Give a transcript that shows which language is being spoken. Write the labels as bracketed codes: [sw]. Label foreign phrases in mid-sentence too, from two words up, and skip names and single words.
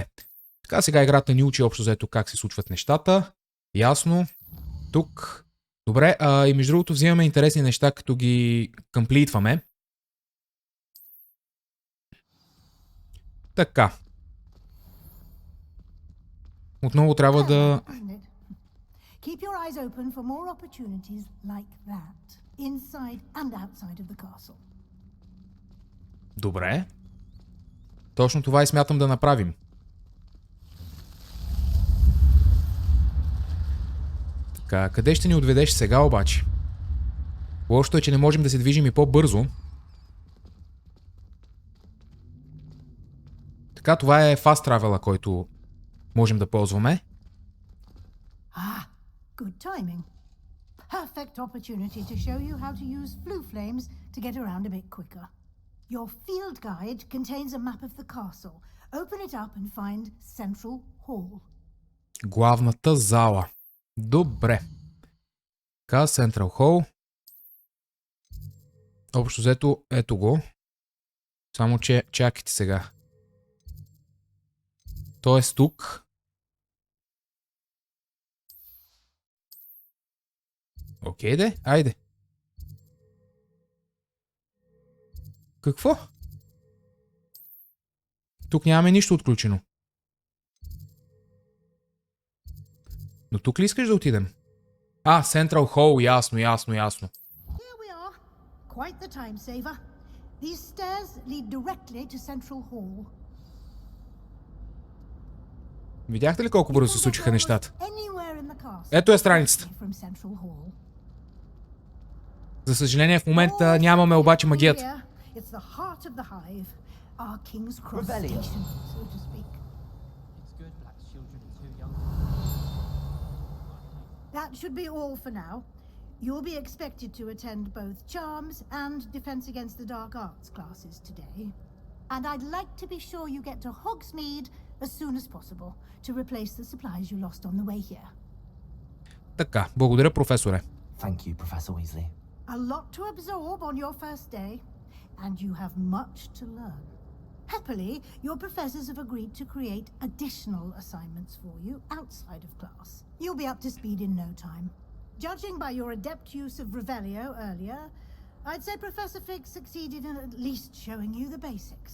[bg] Така, сега играта ни учи общо взето как се случват нещата. Ясно. Тук. Добре, и между другото взимаме интересни неща, като ги комплитваме. Така. Отново трябва да... [en] Keep your eyes open for more opportunities like that, inside and outside of the castle. [bg] Добре. Точно това и смятам да направим. Така, къде ще ни отведеш сега обаче? Лошото е, че не можем да се движим и по-бързо. Така, това е Fast Travel, който можем да ползваме. [en] Good timing. Perfect opportunity to show you how to use flue flames to get around a bit quicker. Your field guide contains a map of the castle. Open it up and find Central Hall. [bg] Главната зала. Добре. Така, Central Hall. Общо взето, ето го. Само че чакайте сега. Тоест тук. Окей де, айде. Какво? Тук нямаме нищо отключено. Но тук ли искаш да отидем? Central Hall, ясно. [en] Here we are. Quite the time saver. These stairs lead directly to Central Hall. [bg] Видяхте ли колко бързо се случиха нещата? [en] Anywhere in the castle. [bg] Ето е страницата. [en] From Central Hall. [bg] За съжаление в момента нямаме обаче магията. [en] It's the heart of the hive. Our King's Cross Rebellion. station, so to speak. It's good black children are too young. That should be all for now. You'll be expected to attend both Charms and Defense Against the Dark Arts classes today. And I'd like to be sure you get to Hogsmeade as soon as possible to replace the supplies you lost on the way here. [bg] Така, благодаря, професоре. [en] Thank you, Professor Weasley. A lot to absorb on your first day, and you have much to learn. Happily, your professors have agreed to create additional assignments for you outside of class. You'll be up to speed in no time. Judging by your adept use of Revelio earlier, I'd say Professor Fig succeeded in at least showing you the basics.